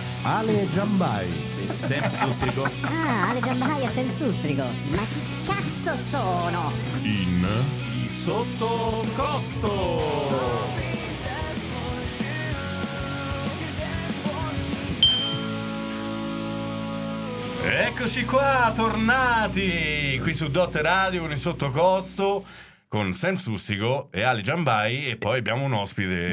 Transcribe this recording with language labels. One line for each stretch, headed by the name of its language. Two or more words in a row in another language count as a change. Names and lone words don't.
Italian: Ale Giambai e Sam Sustrico Ale Giambai e Sam Sustrico. Ma chi cazzo sono? in Sotto Costo. Eccoci qua, tornati qui su Dot Radio con il Sottocosto con Sam Sustico e Ale Giambai, e poi abbiamo un ospite